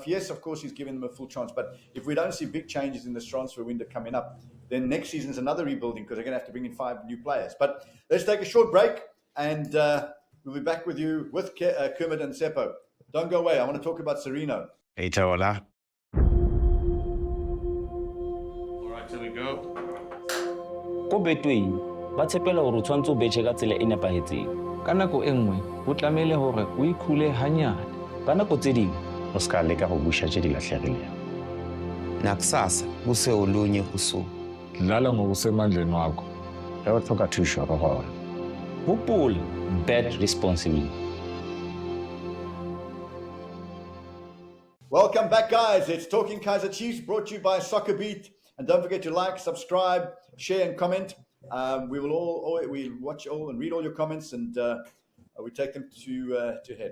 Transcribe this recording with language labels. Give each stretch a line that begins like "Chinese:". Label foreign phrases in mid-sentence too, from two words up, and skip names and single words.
English: Yes, of course, he's giving them a full chance. But if we don't see big changes in this transfer window coming up, then next season's another rebuilding because they're going to have to bring in 5 new players. But let's take a short break, and we'll be back with you with Kermit and Tsepo. Don't go away. I want to talk about Sereno. Hey, Taola. All right, here we go.
Southern Sotho: Ko betweng ba tshepela hore o tshwantse o betjhe ka tsela e nepahetseng. Ka nako e nngwe ho tlamehile hore o ikhule hanyane. Ka nako tse ding
Northern Sotho: O ska leka go busha tše di lahlegilego.
Zulu: Nakusasa kuse olunye usuku. Dlala ngokusemandleni wakho.
Northern Sotho: Ge o tlhoka thušo go gona. hopola,
English: bet responsibly. Welcome back, guys. It's Talking Kaizer Chiefs, brought to you by SoccerBeat. And don't forget to like, subscribe, share, and comment. We will we watch all and read all your comments, and we take them to head.